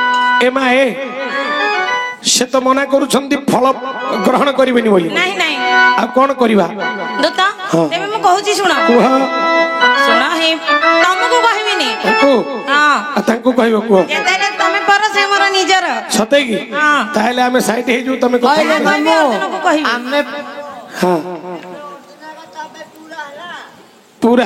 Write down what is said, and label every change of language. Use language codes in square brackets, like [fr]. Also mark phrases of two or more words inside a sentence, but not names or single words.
[or] ସେ ତ ମନା କରୁଛନ୍ତି ଫଳ ଗ୍ରହଣ କରିବେନି ବୋଲି [hi] नहीं नहीं [or] ଆଉ କଣ କରିବା ଦୂତ ତେବେ ମୁଁ କହୁଛି ଶୁଣ କୁହ ଶୁଣ ହିଁ ତମକୁ କହିବିନି ତାଙ୍କୁ ହଁ ତାଙ୍କୁ କହିବ କୁହ ଯେତେବେଳେ ତମେ ପର ସେ ମୋର ନିଜର ସତେ କି ହଁ। ତାହେଲେ ଆମେ ସାଇଡ ହେଇଯିବୁ ତମେ କହିଲେ କହିବି ଅର୍ଜୁନକୁ କହିବି ଆମେ ହଁ ପୁରା